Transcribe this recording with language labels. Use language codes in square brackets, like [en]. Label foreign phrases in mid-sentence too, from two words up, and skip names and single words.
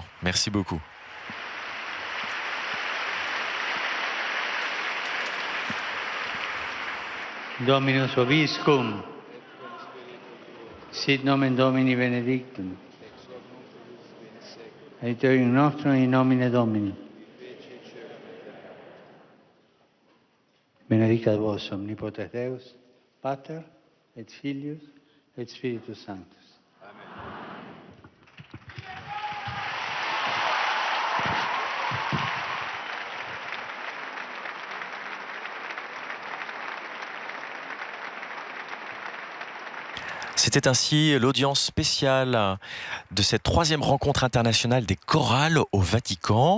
[fr] Merci beaucoup. [la] Dominus vobiscum, sit nomen Domini benedictum, aiutorium nostrum in nomine Domini. Benedicat vos omnipotens Deus, Pater et Filius et Spiritus Sanctus. [fr] C'était ainsi l'audience spéciale de cette troisième rencontre internationale des chorales au Vatican.